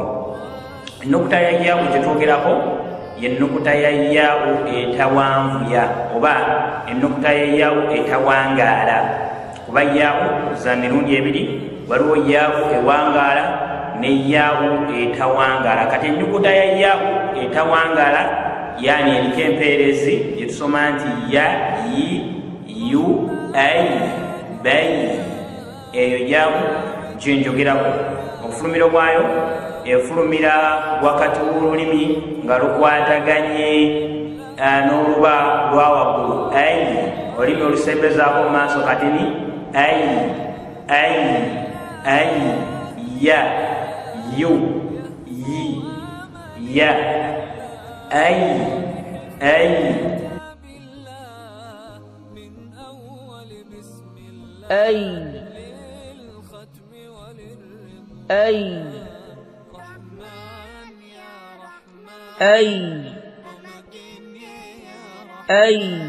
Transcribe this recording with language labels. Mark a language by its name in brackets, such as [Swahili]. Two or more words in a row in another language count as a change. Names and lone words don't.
[Ganda] Ennukuta ya yaa'u gye twogerako y'ennukuta ya yaa'u etawanvuya oba ennukuta ya yaa'u etawangaala, kuba yaa'u za mirundi ebiri, waliwo yaa'u ewangaala ne yaa'u etawangaala. Kati ennyukuta ya yaa'u etawangaala yani eriko empeerezi gye tusoma nti ya, yi, yu, ai, bai, eyo yaa'u gye njogerako. Obufulumiro bwayo efulumira wakati w'olulimi nga lukwataganye n'oluba lwa waggulu, ai, olulimi olusembezaako mu maaso kati ni ai, ai, ai, ya, yu, yi, ya, ai, ai. أي أي أي أي